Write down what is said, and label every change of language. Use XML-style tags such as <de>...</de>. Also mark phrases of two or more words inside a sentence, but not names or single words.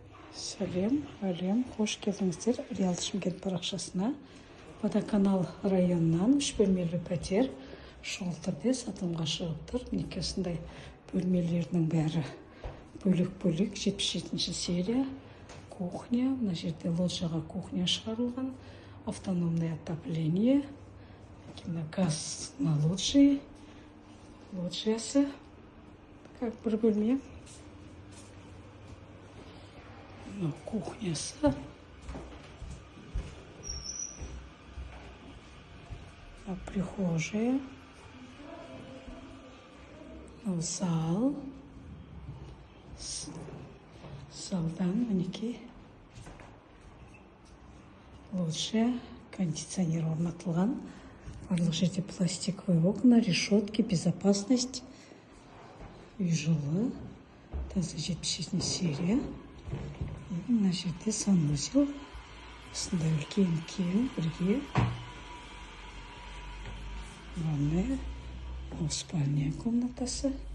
<kk>Әлем, қош келдіңіздер Реал Шымкент парақшасына. Водоканал районынан 3 бөлмелі пәтер шұғыл түрде сатылымға шығып тұр. Мінекей осындай бөлмелерінің бәрі бөлек-бөлек. 77 серия. Кухня. Мына жерде лоджияға кухня шығарылған.</kk> <ru>Автономное отопление. Газ на лоджии.</ru> <kk>Лоджиясы. Как бір бөлме. Кухнясы.</kk> <ru>Прихожая. Зал.</ru> <kk>Залдан мінекей. Лоджия. Кондиционер орнатылған. Барлық жерде</kk> <ru>пластиковые окна, решетки, безопасность.</ru> <kk>Үй жылы. Таза 77 серия. Мына жерде санузел. Осындай үлкен бірге. Ванная. Спальня комнатасы.</kk>